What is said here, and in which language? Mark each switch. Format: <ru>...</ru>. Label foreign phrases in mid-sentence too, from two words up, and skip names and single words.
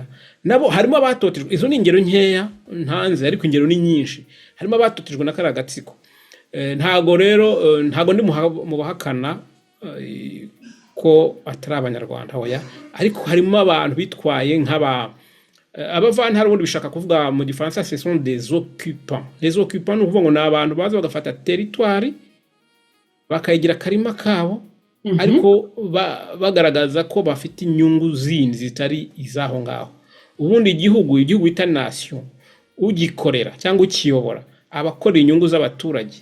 <rw>Nabo harimo abatotejwe. Izo ni ingero nkeya ntanze, ariko ingero ni nyinshi. Harimo abatotejwe na kara gatsiko. Ntago rero ntago ndi mu bahakana ko atari abanyarwanda hoya, ariko harimo abantu bitwaye nk'aba abavantara. Ubundi bishaka kuvuga mu Gifaransa</rw> <fr>ce sont des occupants. Les occupants</fr> <rw>ni ukuvuga ngo ni abantu baza bagafata territoire bakayigira karima kabo, ariko bagaragaza ko bafite inyungu zindi zitari izaho ngaho. Ubundi igihugu bita nation, ugikorera cyangwa ukiyobora abakora inyungu z'abaturage.</rw>